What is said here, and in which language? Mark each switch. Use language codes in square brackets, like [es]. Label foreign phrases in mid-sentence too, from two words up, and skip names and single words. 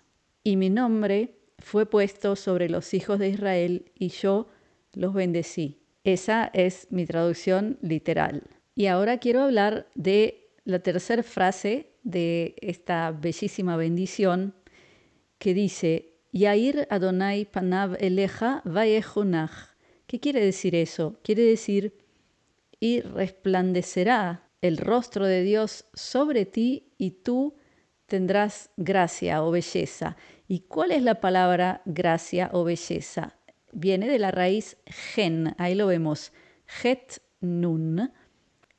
[es] Y mi nombre fue puesto sobre los hijos de Israel y yo los bendecí. Esa es mi traducción literal. Y ahora quiero hablar de la tercera frase de esta bellísima bendición que dice: [he] יאר אדני פניו אליך ויחנך. [es] ¿Qué quiere decir eso? Quiere decir: y resplandecerá el rostro de Dios sobre ti y tú tendrás gracia o belleza. ¿Y cuál es la palabra gracia o belleza? Viene de la raíz gen, ahí lo vemos, [he] חית נון.